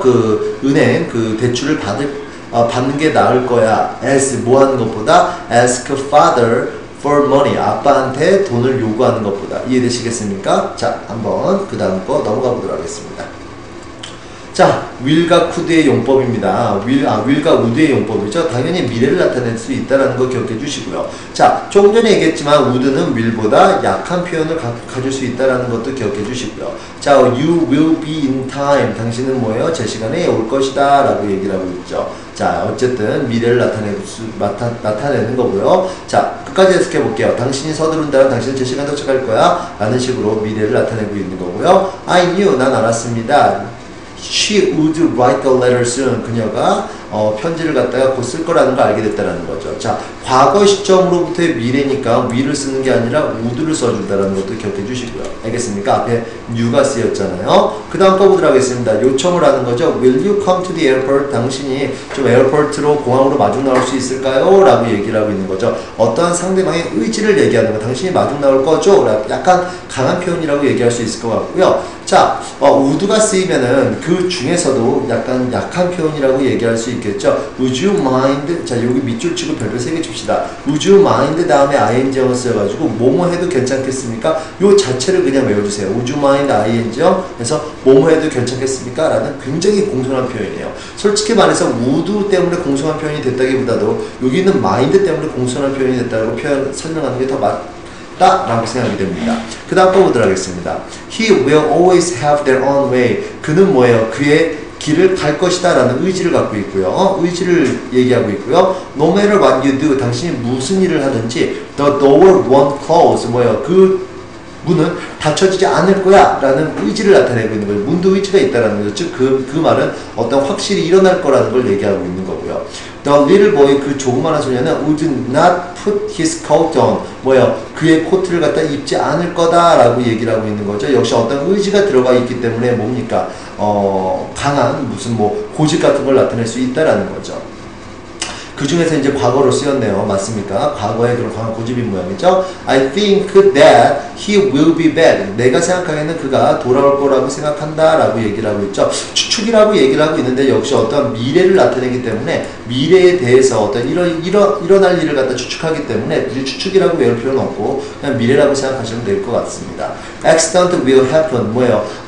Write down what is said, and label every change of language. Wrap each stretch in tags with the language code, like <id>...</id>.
<ko>그 은행 그 대출을 받는 게 나을 거야.</ko> <en>as</en> <ko>뭐 하는 것보다</ko> <en>ask father for money.</en> <ko>아빠한테 돈을 요구하는 것보다. 이해되시겠습니까? 자, 한번 그 다음 거 넘어가 보도록 하겠습니다. 자, will과 could의 용법입니다. will과 would의 용법이죠. 당연히 미래를 나타낼 수 있다는 거 기억해 주시고요. 자, 조금 전에 얘기했지만 would는 will보다 약한 표현을 가질 수 있다는 것도 기억해 주시고요.</ko> <en>자, you will be in time.</en> <ko>당신은 뭐예요? 제 시간에 올 것이다 라고 얘기를 하고 있죠. 자, 어쨌든 미래를 나타내는 거고요. 자, 끝까지 해석해 볼게요. 당신이 서두른다면 당신은 제 시간 도착할 거야 라는 식으로 미래를 나타내고 있는 거고요.</ko> <en>I knew,</en> <ko>난 알았습니다.</ko> <en>She would write a letter soon.</en> <ko>그녀가 편지를 갖다가 곧 쓸 거라는 걸 알게 됐다는 거죠. 자, 과거 시점으로부터의 미래니까 will을 쓰는 게 아니라 would를 써준다는 것도 기억해 주시고요. 알겠습니까? 앞에 new가 쓰였잖아요. 그 다음 거 보도록 하겠습니다. 요청을 하는 거죠.</ko> <en>Will you come to the airport?</en> <ko>당신이 좀 에어포트로 공항으로 마중 나올 수 있을까요? 라고 얘기를 하고 있는 거죠. 어떠한 상대방의 의지를 얘기하는 거. 당신이 마중 나올 거죠? 약간 강한 표현이라고 얘기할 수 있을 것 같고요. 자, would가 쓰이면은 그 중에서도 약간 약한 표현이라고 얘기할 수 있겠죠.</ko> <en>Would you mind?</en> <ko>자, 여기 밑줄 치고 별표 3개 칩시다.</ko> <en>Would you mind</en> <ko>다음에 ing형을 써가지고 뭐뭐 해도 괜찮겠습니까? 요 자체를 그냥 외워주세요.</ko> <en>Would you mind</en> <ko>ing형 해서 뭐뭐 해도 괜찮겠습니까? 라는 굉장히 공손한 표현이에요. 솔직히 말해서 would 때문에 공손한 표현이 됐다기보다도 여기는 mind 때문에 공손한 표현이 됐다고 설명하는 게 더 라고 생각이 됩니다. 그 다음 거 보도록 하겠습니다.</ko> <en>He will always have their own way.</en> <ko>그는 뭐예요? 그의 길을 갈 것이다 라는 의지를 갖고 있고요. 의지를 얘기하고 있고요.</ko> <en>No matter what you do.</en> <ko>당신이 무슨 일을 하든지</ko> <en>the door won't close.</en> <ko>뭐예요? 그 문은 닫혀지지 않을 거야 라는 의지를 나타내고 있는 거예요. 문도 의지가 있다는 거죠. 즉 그 말은 어떤 확실히 일어날 거라는 걸 얘기하고 있는 거고요.</ko> <en>The little boy,</en> <ko>그 조그마한 소녀는</ko> <en>would not put his coat on.</en> <ko>뭐예요? 그의 코트를 갖다 입지 않을 거다 라고 얘기를 하고 있는 거죠. 역시 어떤 의지가 들어가 있기 때문에 뭡니까? 강한 무슨 뭐 고집 같은 걸 나타낼 수 있다라는 거죠. 그 중에서 이제 과거로 쓰였네요. 맞습니까? 과거에 그런 강한 고집인 모양이죠.</ko> <en>I think that he will be back.</en> <ko>내가 생각하기에는 그가 돌아올 거라고 생각한다 라고 얘기를 하고 있죠. 추측이라고 얘기를 하고 있는데 역시 어떤 미래를 나타내기 때문에 미래에 대해서 어떤 일어날 일을 갖다 추측하기 때문에 추측이라고 외울 필요는 없고 그냥 미래라고 생각하시면 될 것 같습니다.</ko> <en>Accident will happen.</en> <ko>뭐예요?</ko>